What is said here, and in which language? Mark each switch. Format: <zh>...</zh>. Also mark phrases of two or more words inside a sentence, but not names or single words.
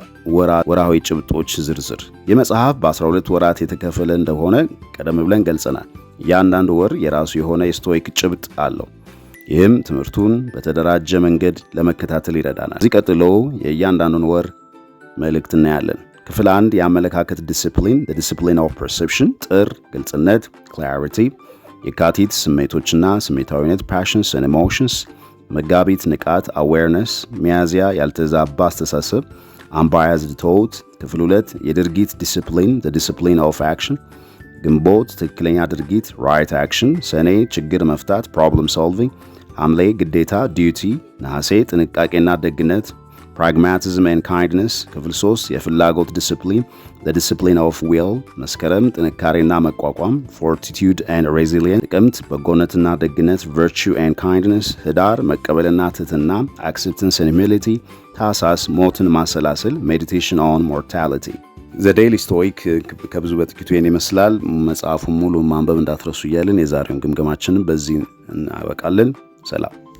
<am>ወርሃዊ ጭብጦች ዝርዝር። ይህ መጽሐፍ በ12 ወራት የተከፈለ እንደሆነ ቀደም ብለን ገልጸናል። እያንዳንዱ ወር የራሱ የሆነ የስቶይክ ጭብጥ አለው። ይህም ትምህርቱን በተደራጀ መንገድ ለመከታተል ይረዳናል። እዚህ ቀጥሎ የእያንዳንዱን ወር መልእክት እናያለን። ክፍል 1 የአመለካከት ዲሲፕሊን</am> <en>the discipline of perception፣</en> <am>ጥር ግልጽነት clarity፣ የካቲት ስሜቶችና ስሜታዊነት</am> <en>passions and emotions፣</en> <am>መጋቢት ንቃት awareness፣ ሚያዝያ ያልተዛባ አስተሳሰብ</am> <en>unbiased thought፣</en> <am>ክፍል 2 የድርጊት ዲሲፕሊን</am> <en>the discipline of action፣</en> <am>ግንቦት ትክክለኛ ድርጊት</am> <en>right action፣</en> <am>ሰኔ ችግር መፍታት</am> <en>problem solving፣</en> <am>ሐምሌ ግዴታ ዲዩቲ፣ ነሐሴ ጥንቃቄና ደግነት</am> <en>pragmatism and kindness፣</en> <am>ክፍል 3 የፍላጎት ዲሲፕሊን</am> <en>the discipline of will፣</en> <am>መስከረም ጥንካሬና መቋቋም</am> <en>fortitude and resilience፣</en> <am>ጥቅምት በጎነትና ደግነት</am> <en>virtue and kindness፣</en> <am>ህዳር መቀበልና ትሕትና</am> <en>acceptance and humility፣</en> <am>ታኅሳስ ሞትን ማሰላሰል</am> <en>meditation on mortality።</en> <am>ዘ ዴይሊ ስቶይክ ከብዙ በጥቂቱ ይህን ይመስላል። መጽሐፉን ሙሉ ማንበብ እንዳትረሱ እያልን የዛሬውን ግምገማችንን በዚህ እናበቃለን። ሰላም።</am>